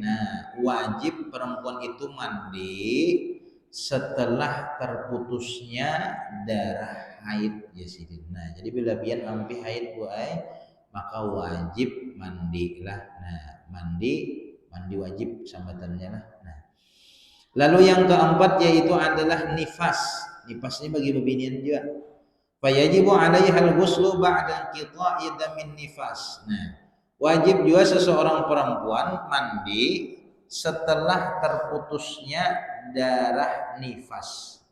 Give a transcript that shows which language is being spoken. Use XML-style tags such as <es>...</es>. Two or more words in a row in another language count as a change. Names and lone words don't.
<id>Nah, wajib perempuan itu mandi setelah terputusnya darah haid ya sidin.</id> <bjn>Nah, jadi bila pian ampi haid buai maka wajib mandilah.</bjn> <id>Nah, mandi wajib sambatannya lah. Nah, lalu yang keempat yaitu adalah nifas. Nifas ini bagi bebinian juga.</id> <ar>فيجب عليها الغسل بعد انقطاع دم النفاس.</ar> <id>Nah, wajib juga seseorang perempuan mandi setelah terputusnya darah nifas.</id>